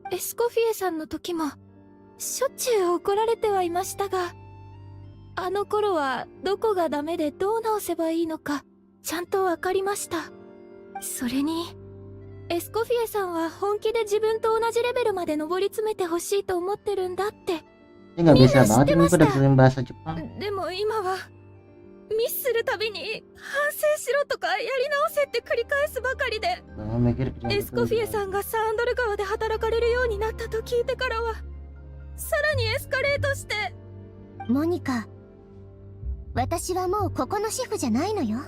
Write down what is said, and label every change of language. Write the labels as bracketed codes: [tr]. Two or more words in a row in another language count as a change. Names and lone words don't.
[ja] エスコフィエさんの時もしょっちゅう怒られてはいましたが、あの頃はどこがダメでどう直せばいいのかちゃんと分かりました。それにエスコフィエさんは本気で自分と同じレベルまで上り詰めてほしいと思ってるんだって。 [id] Ini nggak bisa banget ini gue dengerin bahasa Jepang. [ja] でも今はミスするたびに反省しろとかやり直せって繰り返すばかりで、 [id] Mikir [ja] エスコフィエさんがサンドル川で働かれるようになったと聞いてからはさらにエスカレートして。モニカ、私はもうここのシェフじゃないのよ。